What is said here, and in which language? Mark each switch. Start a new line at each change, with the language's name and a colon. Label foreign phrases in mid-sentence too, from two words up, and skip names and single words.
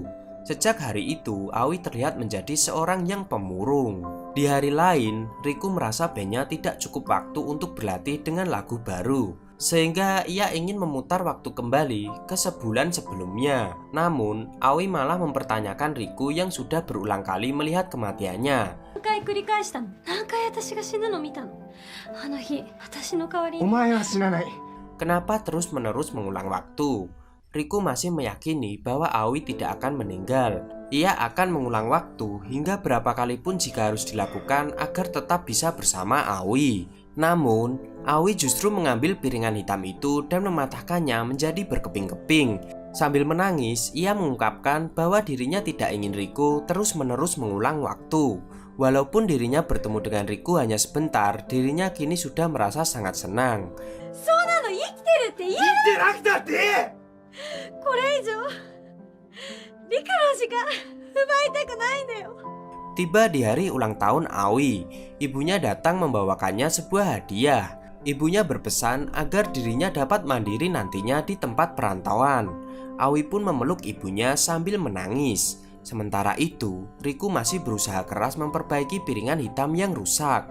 Indonesian: Sejak hari itu, Aoi terlihat menjadi seorang yang pemurung. Di hari lain, Riku merasa bandnya tidak cukup waktu untuk berlatih dengan lagu baru, sehingga ia ingin memutar waktu kembali ke sebulan sebelumnya. Namun, Aoi malah mempertanyakan Riku yang sudah berulang kali melihat kematiannya.
Japanese: 何回繰り返したの？何回私が死ぬの見たの？あの日、私の代わりに。お前は死なない。
Indonesian: Kenapa terus-menerus mengulang waktu? Riku masih meyakini bahwa Aoi tidak akan meninggal. Ia akan mengulang waktu hingga berapa kali pun jika harus dilakukan agar tetap bisa bersama Aoi. Namun, Aoi justru mengambil piringan hitam itu dan mematahkannya menjadi berkeping-keping. Sambil menangis, ia mengungkapkan bahwa dirinya tidak ingin Riku terus-menerus mengulang waktu. Walaupun dirinya bertemu dengan Riku hanya sebentar, dirinya kini sudah merasa sangat senang.
Japanese: そうなの、生きてるって言える。生きてなくたっていい。これ以上リカの時間奪いたくないんだよ。
Indonesian: Tiba di hari ulang tahun Aoi, ibunya datang membawakannya sebuah hadiah. Ibunya berpesan agar dirinya dapat mandiri nantinya di tempat perantauan. Aoi pun memeluk ibunya sambil menangis. Sementara itu, Riku masih berusaha keras memperbaiki piringan hitam yang rusak.